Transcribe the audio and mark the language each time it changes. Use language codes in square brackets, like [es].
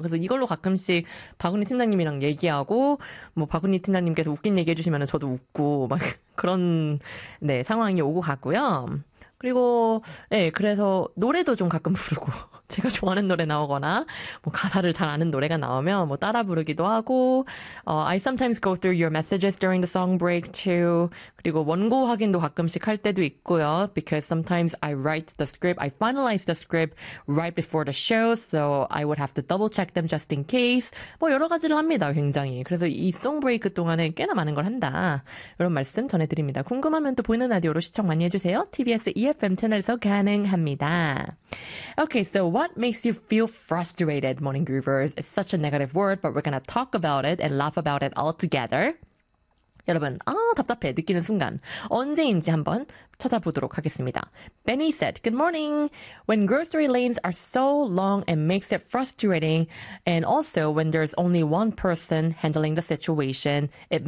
[ko] 그래서 이걸로 가끔씩 박은희 팀장님이랑 얘기하고 뭐 박은희 팀장님께서 웃긴 얘기 해주시면은 저도 웃고 막 그런 네 상황이 오고 가고요. 그리고 예 네, 그래서 노래도 좀 가끔 부르고 제가 좋아하는 노래 나오거나 뭐 가사를 잘 아는 노래가 나오면 뭐 따라 부르기도 하고 [en] I sometimes go through your messages during the song break too. [ko] 그리고 원고 확인도 가끔씩 할 때도 있고요. [en] Because sometimes I write the script, I finalize the script right before the show, so I would have to double check them just in case. [ko] 뭐 여러 가지를 합니다. 굉장히. 그래서 이 [en] song break [ko] 동안에 꽤나 많은 걸 한다. 이런 말씀 전해드립니다. 궁금하면 또 보이는 라디오로 시청 많이 해주세요. TBS EFM 채널에서 가능합니다. [en] Okay, so what makes you feel frustrated, Morning Groovers? It's such a negative word, but we're going to talk about it and laugh about it all together. [ko] 여러분, 아, 답답해 느끼는 순간 언제인지 한번 찾아보도록 하겠습니다. [en] Benny said, good morning. When grocery lanes are so long, it makes it frustrating. And also, when there's only one person handling the situation, it makes